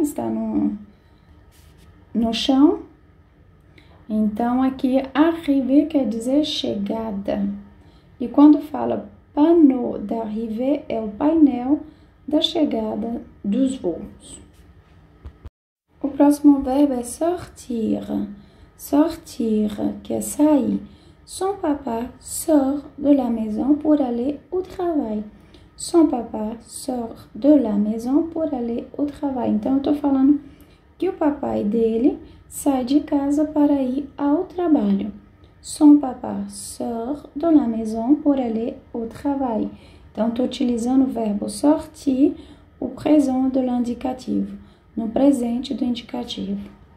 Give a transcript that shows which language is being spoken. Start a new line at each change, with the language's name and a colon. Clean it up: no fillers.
Portuguese: Está no chão. Então, aqui, arriver quer dizer chegada. E quando fala panneau d'arrivée, é o painel da chegada dos voos. O próximo verbo é sortir. Sortir, que é sair.
French: Son papa sort de la maison pour aller au travail. Son papa sort de la maison pour aller au travail.
Portuguese: Então, eu tô falando que o papai dele sai de casa para ir ao trabalho.
French: Son papa sort de la maison pour aller au travail.
Portuguese: Então, estou utilizando o verbo sortir, o présent de l'indicativo, no presente do indicativo.